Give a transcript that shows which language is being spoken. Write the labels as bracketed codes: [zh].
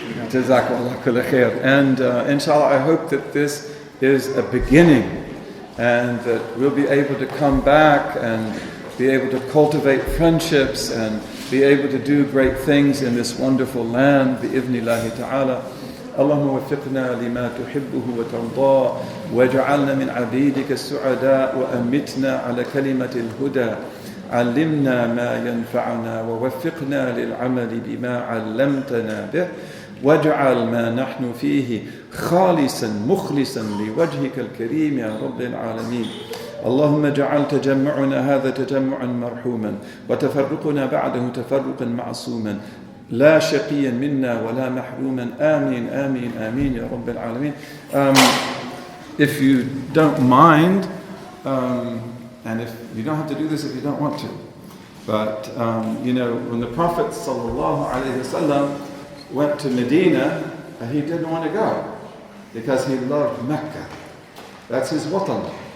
[ar] Jazakallah kulla khair. [en] And inshallah, I hope that this is a beginning, and that we'll be able to come back and be able to cultivate friendships and be able to do great things in this wonderful land, bi'idhnillahi ta'ala. [ar] اللهم وفقنا لما تحبه وترضاه واجعلنا من عبيدك السعداء وأمتنا على كلمة الهدى علمنا ما ينفعنا ووفقنا للعمل بما علمتنا به واجعل ما نحن فيه خالصا مخلصا لوجهك الكريم يا رب العالمين. اللهم اجعل تجمعنا هذا تجمعا مرحوما وتفرقنا بعده تفرقا معصوما لا شقيا منا ولا محروما آمين آمين آمين يا رب العالمين. [en] If you don't mind, and if you don't have to do this if you don't want to, but when the Prophet ﷺ went to Medina, he didn't want to go because he loved Mecca. That's his watan.